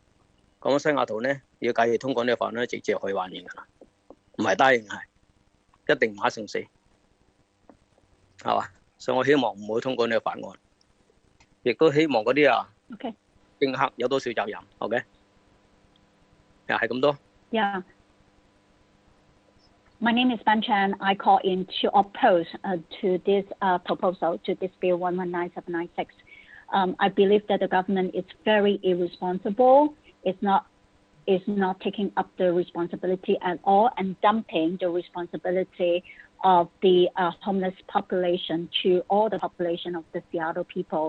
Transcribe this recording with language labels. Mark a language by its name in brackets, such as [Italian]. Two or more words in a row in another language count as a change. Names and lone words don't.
[Cantonese] 咁西雅圖咧，要假如通過呢個法案咧，直接可以還現㗎啦，唔係單影係，一定馬上死，係嘛？所以我希望唔好通過呢個法案，亦都希望嗰啲政客有多少責任 ，OK？又係咁多。 [English] Yeah. My name is Ban Chan. I call in to oppose to this proposal, to this bill 119796. I believe that the government is very irresponsible. It's not taking up the responsibility at all and dumping the responsibility of the homeless population to all the population of the Seattle people.